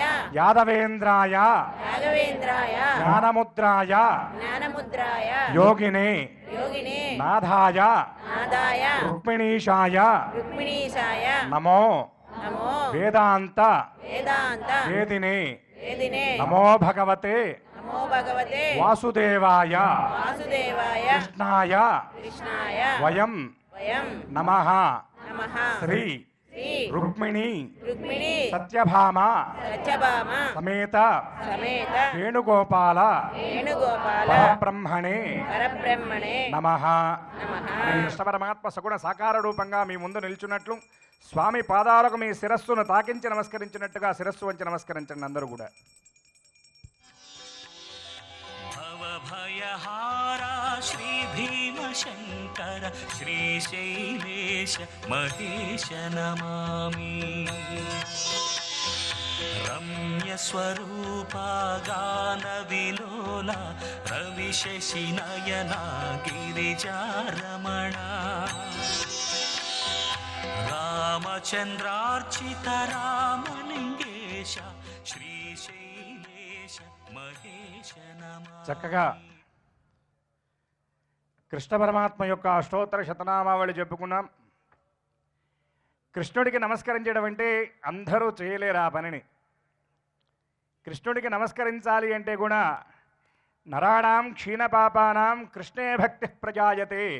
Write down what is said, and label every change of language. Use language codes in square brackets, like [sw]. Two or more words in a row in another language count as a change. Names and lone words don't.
[sa] యాదవేంద్రాయ రాఘవేంద్రాయ జ్ఞానముద్రాయ జ్ఞానముద్రాయ యోగినే యోగినే నాథాయ నాదాయ రుక్మిణీశాయ రుక్మిణీశాయ నమో నమో వేదాంత వేదాంత వేదినే వేదినే నమో భగవతే నమో భగవతే వాసుదేవాయ వాసుదేవాయ కృష్ణాయ కృష్ణాయ వయం వయం నమః నమః శ్రీ శ్రీ రుక్మిణీ రుక్మిణీ సత్యభామ సత్యభామ సమేత సమేత వేణుగోపాల వేణుగోపాల పరబ్రహ్మణే పరబ్రహ్మణే నమః. నమః. [te] కృష్ణ పరమాత్మ సగుణ సాకార రూపంగా మీ ముందు నిల్చున్నట్లు స్వామి పాదాలకు మీ శిరస్సును తాకించి నమస్కరించినట్టుగా శిరస్సు వంచి నమస్కరించండి అందరూ కూడా. [sa] भवभयहारा श्रीभीमशङ्कर श्रीशैलेश महेश नमामि रम्यस्वरूपा गानविलोला रविशशिनयना गिरिजारमणा रामचन्द्रार्चित रामलिङ्गेश श्रीशैलेश महेश नमामि [te] చక్కగా కృష్ణ పరమాత్మ యొక్క అష్టోత్తర శతనామావళి చెప్పుకున్నాం. కృష్ణుడికి నమస్కరించడం అంటే అందరూ చేయలేరు ఆ పనిని. కృష్ణుడికి నమస్కరించాలి అంటే కూడా [sa] నరాణాం క్షీణపాపానాం కృష్ణే భక్తి ప్రజాయతే.